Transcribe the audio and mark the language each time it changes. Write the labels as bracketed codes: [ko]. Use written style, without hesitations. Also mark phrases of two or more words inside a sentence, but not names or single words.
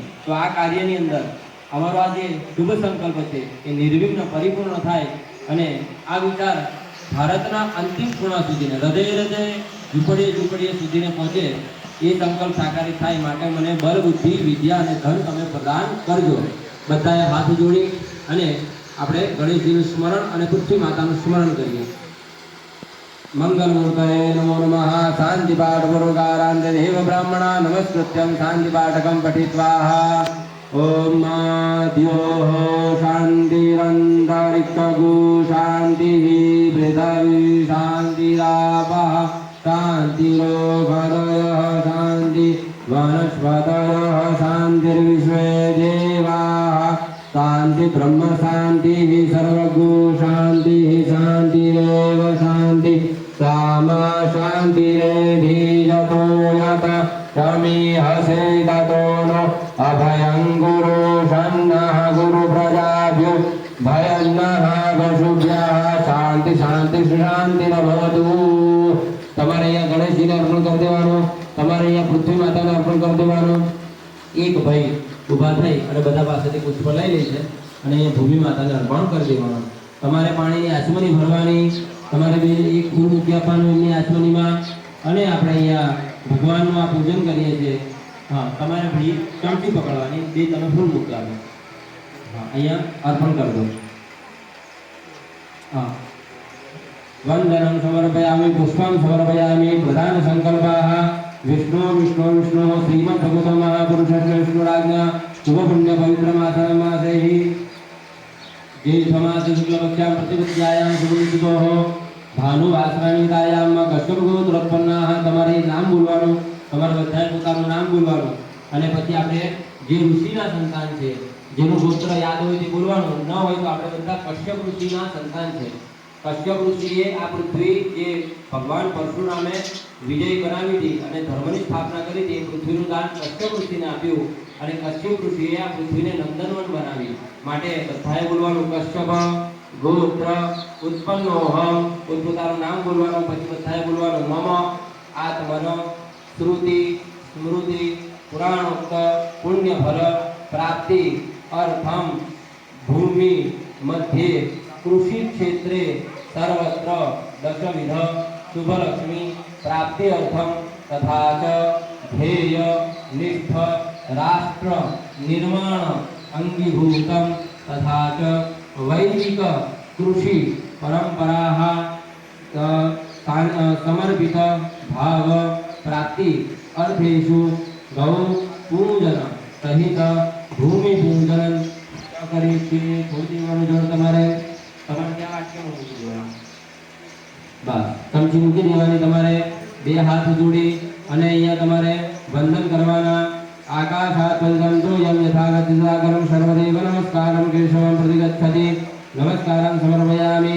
[gu] તો આ કાર્યની અંદર અમારો આ જે શુભ સંકલ્પ છે એ નિર્વિઘ્ન પરિપૂર્ણ થાય અને આ વિચાર ભારતના અંતિમ ખૂણા સુધીને હૃદય ઝૂંપડીએ સુધીને પહોંચે એ સંકલ્પ સાકારિત થાય માટે મને બળ, બુદ્ધિ, વિદ્યા અને ધન તમે પ્રદાન કરજો। બધાએ હાથ જોડી અને આપણે ગણેશજીનું સ્મરણ અને પૃથ્વી માતાનું સ્મરણ કરીએ। [sa] મંગલમૂર્તये નમો નમઃ। શાંતિ પાઠ પૂર્વકારાંત દેવ બ્રાહ્મણા નમસ્કૃત્યં શાંતિ પાઠકં પઠિત્વા ओम द्योः शान्तिरन्तरिक्षगु शान्तिः पृथिवी शान्तिरापः शान्तिरोगदयः शान्ति वनस्पतयः शान्तिर्विश्वे देवाः शान्ति ब्रह्म शान्तिः सर्वगु शान्तिः शान्तिरेव शान्ति सामा शान्तिरेधिजतो यत शमीहसे ततो नो अभयं गुरु शन्नः गुरु प्रजाभ्यो भयन्नः वसुभ्यः शांति शांति शांति भवतु। [gu] તમારે અહીંયા ગણેશજીને અર્પણ કરી દેવાનું, તમારે અહીંયા પૃથ્વી માતાને અર્પણ કરી દેવાનું। એક ભાઈ ઊભા થઈ અને બધા પાસેથી પુષ્પ લઈ લે છે અને અહીંયા ભૂમિ માતાને અર્પણ કરી દેવાનું। તમારે પાણીની આચમની ભરવાની, તમારે એક ફૂલ મૂકી આપવાનું એમની આચમનીમાં અને આપણે અહીંયા ભગવાનનું આ પૂજન કરીએ છીએ। हाँ તમારે ભાઈ ચમચી પકડવાની, બે તમે ફૂલ મૂકવાનું, हाँ અહીંયા અર્પણ કરી દો। [sa] हाँ वंदनं समर्पयामि पुष्पं समर्पयामि। प्रधान संकल्पाः विष्णु विष्णु विष्णु श्रीमद्भगवतो महापुरुषस्य विष्णुराज्ञा शुभ पुण्य पवित्र मासे ही ज्येष्ठमासे शुक्लपक्षां प्रतिपद्यायां शुभतिथोः भानुवासराणितायां कश्यपगोत्रोत्पन्नाः। [gu] તમારે નામ બોલવાનું, તમારે બધાએ પોતાનું નામ બોલવાનું અને પછી આપણે જે ઋષિના સંતાન છે જેનું ગોત્ર યાદ હોય તે બોલવાનું, ન હોય તો આપણે બધા કશ્યપ ઋષિના સંતાન છે। કશ્યપ ઋષિએ આ પૃથ્વી જે ભગવાન પરશુરામે વિજય બનાવી હતી અને ધર્મની સ્થાપના કરી હતી, પૃથ્વીનું દાન કશ્યપ ઋષિને આપ્યું અને કશ્યપ ઋષિએ આ પૃથ્વીને નંદનવન બનાવી માટે બધાએ બોલવાનું [sa] કશ્યપ ગોત્ર ઉત્પન્નોહમ, [gu] પોતાનું નામ બોલવાનું, પછી બધાએ બોલવાનું [sa] મમ આત્મન श्रुति स्मृति पुराणोक्त पुण्य फल प्राप्ति अर्थम भूमि मध्ये कृषि क्षेत्रे सर्वत्र दशविध शुभलक्ष्मी प्राप्ति अर्थम तथा च ध्येय निष्ठ राष्ट्र निर्माण अंगीभूतम तथा च वैदिक कृषि परंपराः समर्पित भाव प्राप्ति अर्थेषु गौ पूजन सहित भूमि पूजन [gu] કરી છે। થોડી વાર જોડ તમારે ત્યાં વાક્ય મૂકી દેવાનું, બસ ચમચી મૂકી દેવાની, તમારે બે હાથ જોડી અને અહીંયા તમારે વંદન કરવાના। [sa] આકાશાત પંચમતો યમ યથાગતિસાગરમ સર્વદેવ નમસ્કારમ કેશવમ પ્રતિગચ્છતિ નમસ્કારમ સમર્પયામિ।